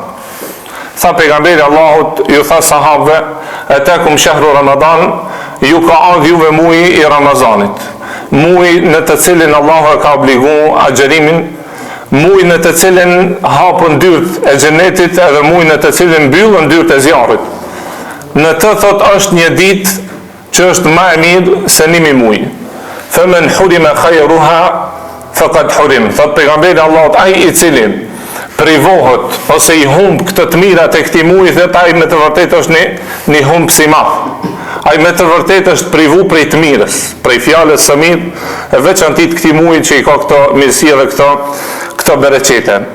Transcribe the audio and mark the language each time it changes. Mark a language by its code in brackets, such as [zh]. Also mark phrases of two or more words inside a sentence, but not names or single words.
[sq] Tha pejgamberi Allahut, ju tha sahabëve, [ar] أتاكم شهر رمضان, [sq] ju ka ardhur juve muaji i Ramazanit, muaji në të cilin Allahu e ka obliguar agjerimin, muaj në të cilin hapën dyert e xhenetit edhe muaj në të cilin mbyllën dyert e zjarrit. Në të thot është një ditë që është më e mirë se 1000 muaj. [ar] فمن حرم خيرها فقد حرم. [sq] Thot pejgamberi Allahut, ai i cili privohet ose i humb këtë të mirat e këtij muaji, dhe ai me të vërtetë është një humbës i madh. Ai me të vërtetë është privu prej të mirës, prej fjalës së mirë, e veçantit këtij muaji që i ka këto mirësi dhe këto bereqete.